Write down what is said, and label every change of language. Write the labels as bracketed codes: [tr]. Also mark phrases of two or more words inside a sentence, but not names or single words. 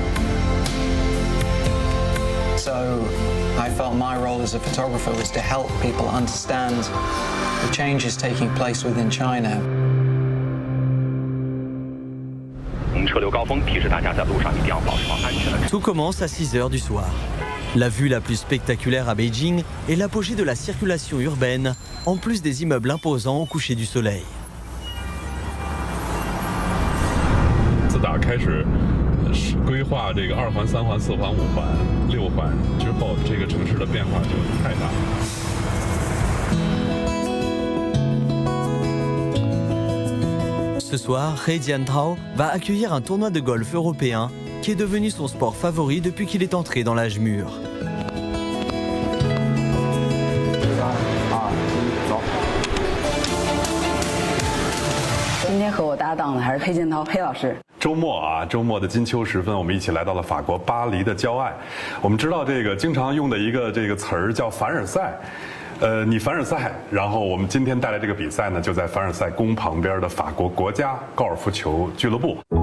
[en] So I felt my role as a photographer was to help people understand the changes taking place within China. [fr] Tout commence à 6 h du soir. La vue la plus spectaculaire à Beijing est l'apogée de la circulation urbaine, en plus des immeubles imposants au coucher du soleil. [zh] 自打开始规划这个2环、3环、4环、5环、6环之后，这个城市的变化就太大了。 [fr] Ce soir, He Jiantao va accueillir un tournoi de golf européen qui est devenu son sport favori depuis qu'il est entré dans l'âge mûr. Aujourd'hui, [zh] 周末啊，周末的金秋时分，我们一起来到了法国巴黎的郊外。我们知道这个经常用的一个这个词儿叫凡尔赛。你凡尔赛，然后我们今天带来这个比赛呢，就在凡尔赛宫旁边的法国国家高尔夫球俱乐部。